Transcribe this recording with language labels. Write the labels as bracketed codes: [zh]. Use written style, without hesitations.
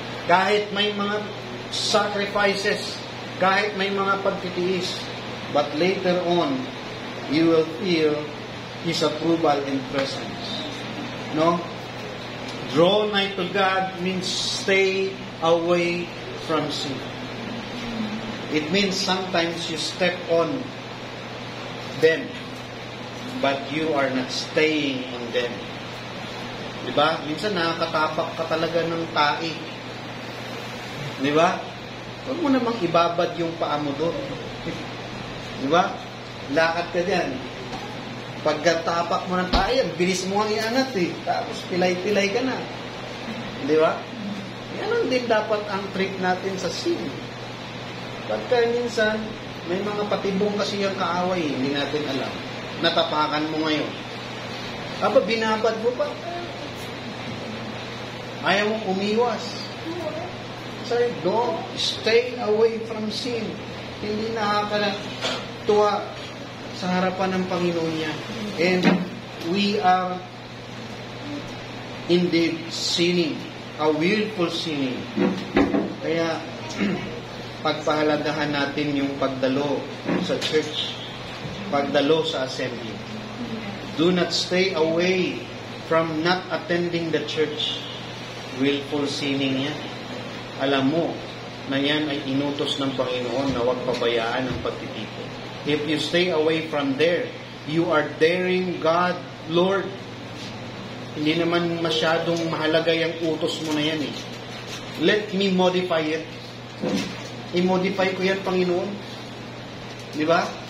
[tl] Kahit may mga sacrifices, kahit may mga pagtitiis, [en] but later on, you will feel His approval and presence. No? Draw nigh to God means stay away from sin. It means sometimes you step on them, but you are not staying on them. [tl] Diba? Minsan nakakatapak ka talaga ng tae. Diba? Huwag mo namang ibabad yung paa mo doon. Diba? Lakad ka dyan. Pagkatapak mo ng tae, bilis mo ang iangat eh. Tapos pilay-pilay ka na. Diba? Yan din dapat ang treat natin sa sin. Pagka minsan, may mga patibong kasi yung kaaway, hindi natin alam. Natapakan mo ngayon. Aba, binabad mo pa. Ayaw mong umiwas. [en] Sorry, don't stay away from sin. [tl] Hindi nakakatuwa sa harapan ng Panginoon niya. [en] And we are indeed sinning, a willful sinning. [tl] Kaya, pagpahalagahan natin yung pagdalo sa church, pagdalo sa assembly. [en] Do not stay away from not attending the church. Willful sinning yan. [tl] Alam mo na yan ay inutos ng Panginoon na huwag pabayaan ang pagtitipon. [en] If you stay away from there, you are daring God, Lord. [tl] Hindi naman masyadong mahalaga yung utos mo na yan eh. [en] Let me modify it. [tl] I-modify ko yan, Panginoon. Di ba?